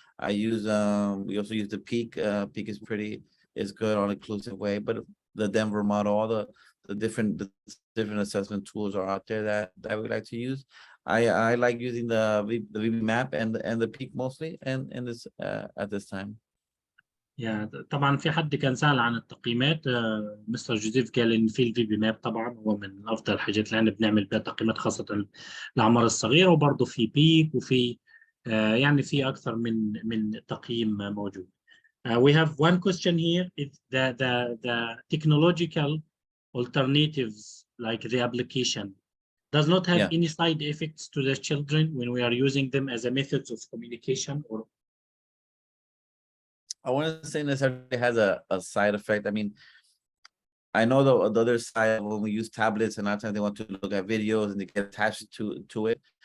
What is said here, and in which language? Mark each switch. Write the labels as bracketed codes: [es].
[en] I use we also use the Peak. Peak is good on an inclusive way, but the Denver model, all the different assessment tools are out there that we like to use. I like using the VB-MAP and the Peak mostly, and this at this time. [ar] طبعا في حد كان سأل عن التقييمات. مستر جوزيف قال ان في الفي بي ماب طبعا هو من افضل الحاجات اللي احنا بنعمل بها تقييمات خاصه الاعمار الصغيره، وبرضه في بيك وفي يعني في اكثر من تقييم موجود. [en] We have one question here. If the technological alternatives like the application does not have any side effects to the children when we are using them as a methods of communication, or I wouldn't say necessarily has a side effect. I mean, I know the other side, when we use tablets and a lot of times they want to look at videos and they get attached to it.